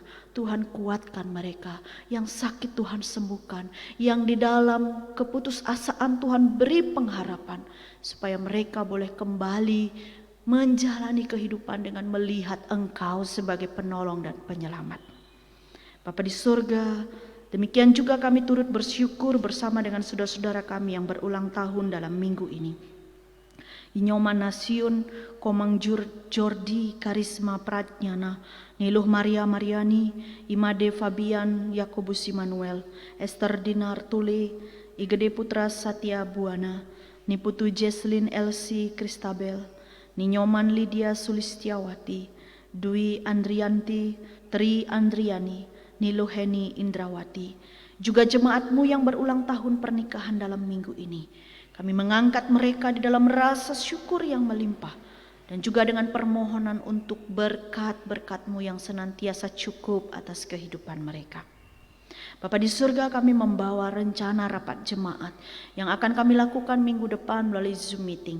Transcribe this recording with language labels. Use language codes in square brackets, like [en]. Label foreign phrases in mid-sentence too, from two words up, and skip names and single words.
[id] Tuhan kuatkan mereka, yang sakit Tuhan sembuhkan, yang di dalam keputusasaan Tuhan beri pengharapan supaya mereka boleh kembali menjalani kehidupan dengan melihat Engkau sebagai penolong dan penyelamat. Bapa di surga, demikian juga kami turut bersyukur bersama dengan saudara-saudara kami yang berulang tahun dalam minggu ini. Inyoman Nasiun, Komang Jordi, Karisma Pratnyana, Niluh Maria Mariani, Imade Fabian, Yakobus Immanuel, Esther Dinar Tule, Igede Putra Satya Buana, Niputu Jesslyn Elsie Kristabel, Ninyoman Lydia Sulistiawati, Dwi Andrianti, Tri Andriani, Niluheni Indrawati, juga jemaat-Mu yang berulang tahun pernikahan dalam minggu ini. Kami mengangkat mereka di dalam rasa syukur yang melimpah dan juga dengan permohonan untuk berkat-berkat-Mu yang senantiasa cukup atas kehidupan mereka. Bapa di surga, kami membawa rencana rapat jemaat yang akan kami lakukan minggu depan melalui Zoom meeting.